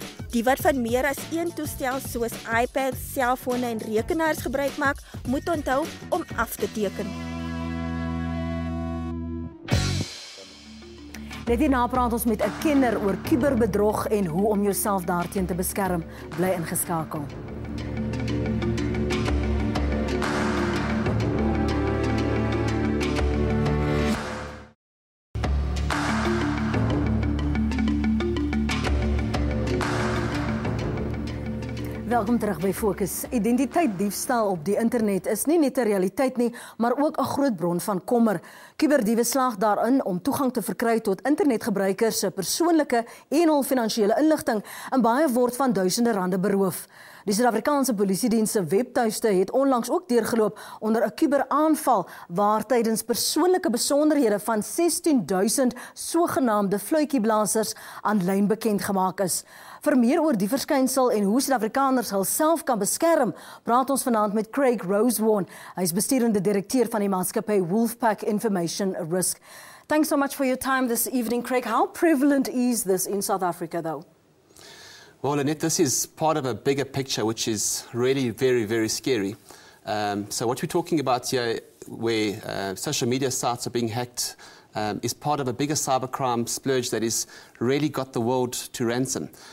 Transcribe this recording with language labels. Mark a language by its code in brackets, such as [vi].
[af] Die wat van meer as een toestel soos iPads, selfone en rekenaars gebruik maak, moet onthou om af te teken. Net hierna praat ons met 'n kenner oor kuberbedrog en hoe om jouself daarteen te beskerm. Bly ingeskakel. Welkom terug by Fokus. Identiteitsdiefstal op die internet is nie net 'n realiteit nie, maar ook 'n groot bron van kommer. Kuberdiewe slaag daarin om toegang te verkry tot internetgebruikers se persoonlike en hul finansiële inligting en baie word van duisende rande beroof. Die Suid-Afrikaanse Polisiediens se webtuiste het onlangs ook deurgeloop onder 'n kuberaanval waar tydens persoonlike besonderhede van 16,000 sogenaamde fluitjieblassers aanlyn bekend gemaak is. Vir meer oor die verskynsel en hoe Suid-Afrikaners hulself kan beskerm, praat ons vanaand met Craig Rosewarne. Hy is besturende direkteur van die maatskappy Wolfpack Information Risk. [en] Thanks so much for your time this evening, Craig. How prevalent is this in South Africa, though? Well, Annette, this is part of a bigger picture, which is really very, very scary. So what we're talking about here, where social media sites are being hacked, is part of a bigger cybercrime splurge that has really got the world to ransom.